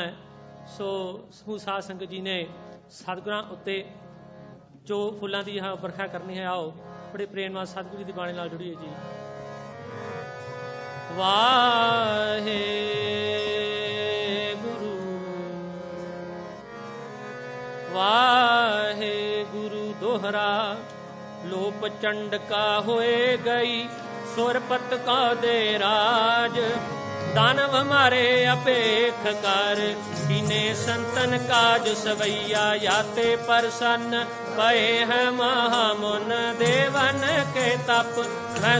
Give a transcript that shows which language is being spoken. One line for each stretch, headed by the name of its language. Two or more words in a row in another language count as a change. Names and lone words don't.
Punjabi: ਸੋ ਸਮੂਹ ਸਾਧ ਸੰਗਤ ਜੀ ਨੇ ਸਤਿਗੁਰਾਂ ਉੱਤੇ ਜੋ ਫੁੱਲਾਂ ਦੀ ਵਰਖਾ ਕਰਨੀ ਹੈ, ਆਓ ਬੜੇ ਪ੍ਰੇਮ ਨਾਲ ਸਤਿਗੁਰੂ ਜੀ ਦੀ ਬਾਣੀ ਨਾਲ ਜੁੜੀਏ ਜੀ।
Braj: वाहेगुरु दोहरा लोप चंड का होए गई सुरपत का दे राज दानव मारे अपेख कर कीने संतन काज सवैया याते प्रसन्न पए है महामुन देवन के तप मैं